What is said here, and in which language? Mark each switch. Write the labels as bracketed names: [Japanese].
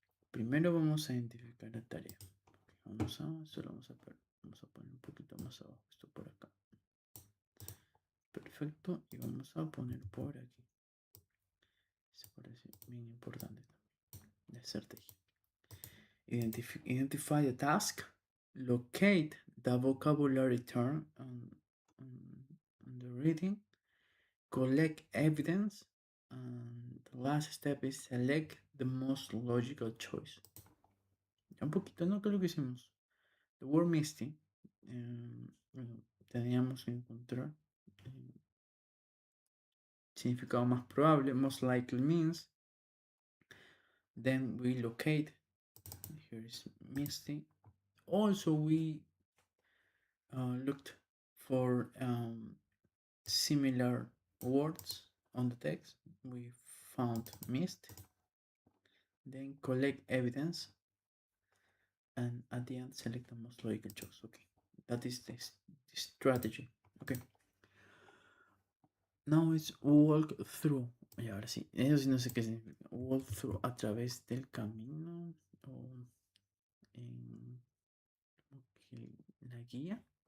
[Spanish] Primero vamos a identificar la tarea. Okay, esto lo vamos a poner un poquito más abajo. Esto por acá. Perfecto. Y vamos a poner por aquí. Esto parece bien importante también. La estrategia. [English] Identify the task. Locate the vocabulary term on the reading. Collect evidence. And the last step is select the most logical choice. [Spanish] Un poquito, ¿no? ¿Qué es lo que hicimos? [English] The word misty. [Spanish] Bueno, teníamos que encontrar significado más probable, [English] most likely means. Then we locate. Here is misty. Also, we looked for similar words on the text. We found mist. Then collect evidence. and at the end select the most logical choice. Okay, that is the strategy. Okay, now it's walk through. [Spanish] Y ahora sí, eso sí no sé qué significa. Walk through, a través del camino o en okay, la guía.